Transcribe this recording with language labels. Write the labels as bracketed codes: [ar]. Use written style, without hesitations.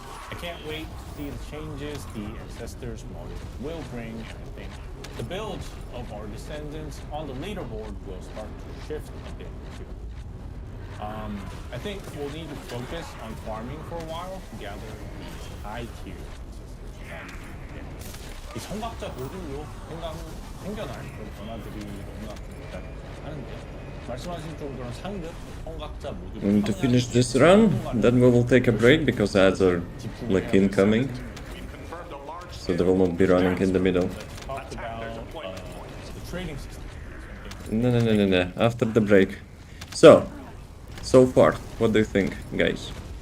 [en] I can't wait to see the changes the Ancestors module will bring. I think the builds of our Descendants on the leaderboard will start to shift a bit too. I think we'll need to focus on farming for a while to gather these high tier Ancestors. [ko] 이 성각자 모듈로 생겨날 그런 변화들이 너무나 기대하는데 말씀하신 좀 그런 상급 성각자 모듈. [en] And to finish this run, then we will take a break because ads are like incoming, so they will not be running in the middle. Talk about the trading system. No. After the break. So far, what do you think, guys?